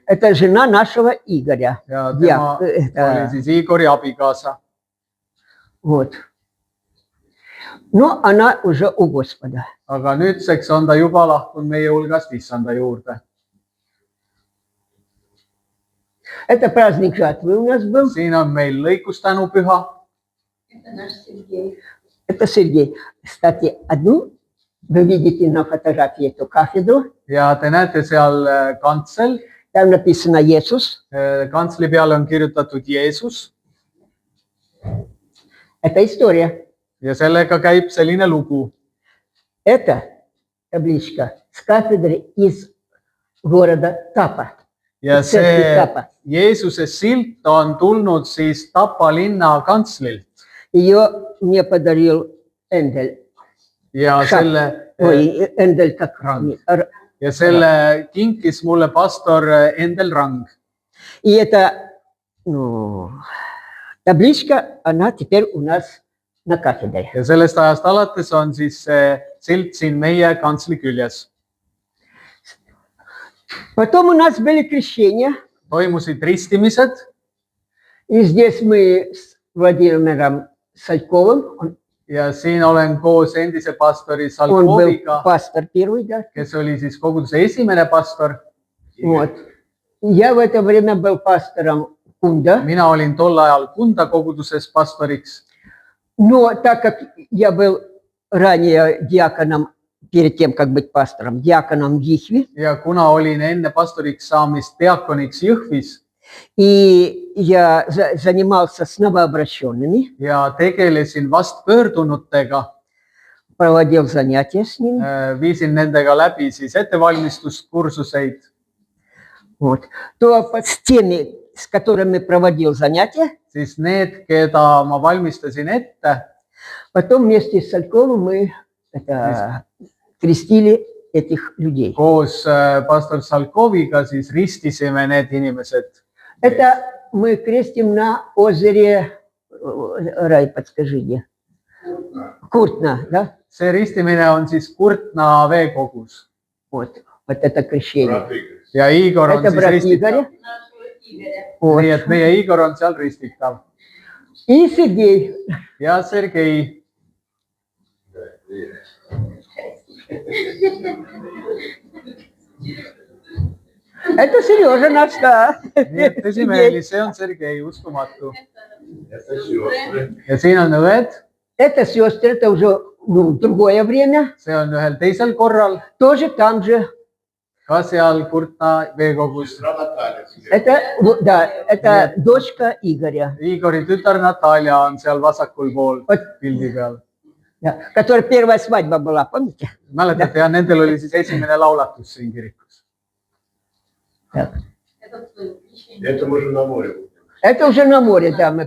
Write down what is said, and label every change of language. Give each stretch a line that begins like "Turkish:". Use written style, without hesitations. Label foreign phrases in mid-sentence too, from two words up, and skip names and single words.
Russian: Это жена нашего Игоря.
Estonian: ja Jah, tema oli siis Igori abikaasa.
Russian: Вот. Но она уже у Господа.
Estonian: Aga nüüdseks on ta juba lahkunud meie hulgast issanda juurde.
Russian: Это праздник жатвы у нас был.
Estonian: Siin on meil lõikustänupüha.
Russian: Это Сергей. Кстати, одну вы видите на фотографии эту кафедру.
Estonian: Ja te näete seal kantsel.
Russian: Там написано Иисус.
Estonian: Kantsli peale on kirjutatud Jeesus
Russian: Это история.
Estonian: ja sellega käib selline lugu.
Russian: Это табличка с кафедры из города Тапа.
Estonian: Ja
Russian: Из церкви
Estonian: see
Russian: Тапа.
Estonian: Jeesuse silt on tulnud siis Tapa linna kantslilt
Russian: Ее мне подарил Эндель.
Estonian: ja
Russian: Ой, Эндель как Ранд.
Estonian: selle kinkis mulle pastor Endel Rang.
Russian: И эта табличка, она теперь у нас на кафедре.
Estonian: Ja sellest ajast alates on siis see silt siin meie kantsli küljes.
Russian: Потом у нас были крещения.
Estonian: Toimusid ristimised
Russian: И здесь мы с Владимиром Сальковым.
Estonian: ja siin olen koos endise pastori
Russian: Он был
Estonian: Salkoviga,
Russian: пастор первый, да.
Estonian: kes oli siis koguduse esimene pastor.
Russian: Вот. Я в это время был пастором Кунда.
Estonian: Mina olin tol ajal Kunda koguduses pastoriks.
Russian: Но так как я был ранее диаконом, перед тем, как быть пастором, диаконом в Jihvi,
Estonian: Ja kuna olin enne pastoriks saamist diakoniks Jõhvis
Russian: и я занимался с новообращенными,
Estonian: ja tegelesin vastpöördunutega,
Russian: проводил занятия с ними.
Estonian: viisin nendega läbi siis ettevalmistuskursuseid,
Russian: Вот. То с теми, с которыми проводил занятия,
Estonian: siis need, keda ma valmistasin ette,
Russian: потом вместе с Сальковым мы крестили этих людей.
Estonian: koos pastor Salkoviga siis ristisime need inimesed.
Russian: Это мы крестим на озере, Рай, подскажи мне. Куртна, да?
Estonian: See ristimine on siis Kurtna veekogus
Russian: Вот это крещение. Брат Игорь.
Estonian: ja Igor on
Russian: Это
Estonian: siis
Russian: брат
Estonian: ristitav.
Russian: Игоря. Вот.
Estonian: Nii et meie Igor on seal ristitav
Russian: И Сергей.
Estonian: ja Sergei.
Russian: Это Сережа наш, да.
Estonian: Nii et tõsimeeli, see on Sergei, uskumatu.
Russian: Это сестры.
Estonian: Ja siin on õed,
Russian: Это сестры, это уже другое время.
Estonian: see on ühel teisel korral,
Russian: Тоже там же.
Estonian: ka seal Kurtna veekogus.
Russian: Сестра Наталья. Это, да, это дочка Игоря.
Estonian: Igori tütar Natalja on seal vasakul pool
Russian: Вот
Estonian: pildi peal.
Russian: Да. Которая первая свадьба была, помните?
Estonian: mäletate ja nendel oli siis esimene laulatus siin kirikus.
Russian: Так. Это мы же на море будем. Это уже на море, да, мы